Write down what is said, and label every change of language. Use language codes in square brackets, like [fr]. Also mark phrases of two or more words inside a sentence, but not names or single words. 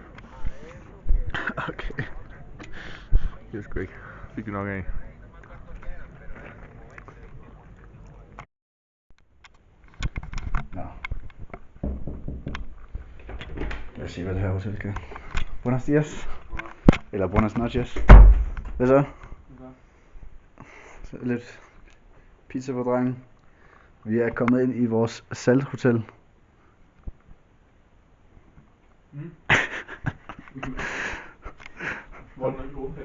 [da] Okay. Det er sgu ikke. Fik vi nok af. Nå. Lad os se, hvad det her hotel kan. [es] Buenos dias. Eller buenas noches. [da] Hvad så? Så lidt pizza på drengen. Vi er kommet ind i vores salthotel. Hvor er den ikke god hen?